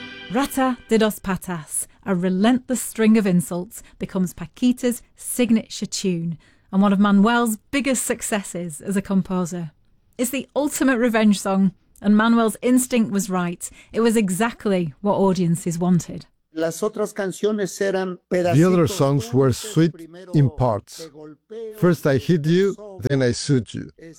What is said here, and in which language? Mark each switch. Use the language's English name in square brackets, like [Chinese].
[English] Rata de Dos Patas, a relentless string of insults, becomes Paquita's signature tune and one of Manuel's biggest successes as a composer. It's the ultimate revenge song, and Manuel's instinct was right. It was exactly what audiences wanted. [Spanish] Las otras canciones eran pedacitos. [English] The other songs were sweet in parts. First I hit you, then I soothe you.